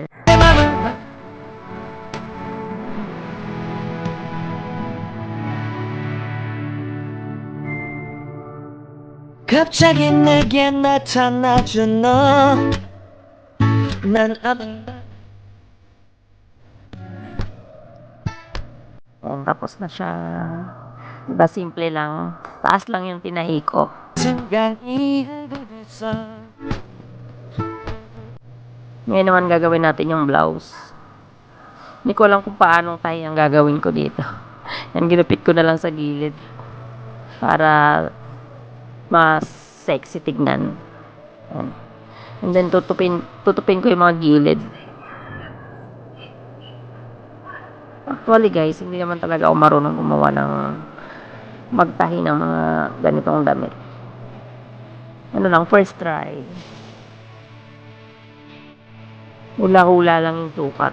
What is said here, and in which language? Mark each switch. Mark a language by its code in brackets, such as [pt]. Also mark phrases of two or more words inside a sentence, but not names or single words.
[ko] 내 맘을 갑자기 내게 나타나준 너난 [tl] Tapos na siya. Diba simple lang. Taas lang yung tinahi ko. [ko] 순간 이해가 됐어 [tl] Ngayon naman gagawin natin yung blouse. Hindi ko alam kung paanong tayo ang gagawin ko dito. Yan, ginupit ko na lang sa gilid. Para mas sexy tignan. Yan. [en] And then [tl] tutupin ko yung mga gilid. [en] Actually guys, [tl] hindi naman talaga ako marunong gumawa ng magtahi ng mga ganitong damit. [en] First try. [tl] Hula-hula lang yung sukat.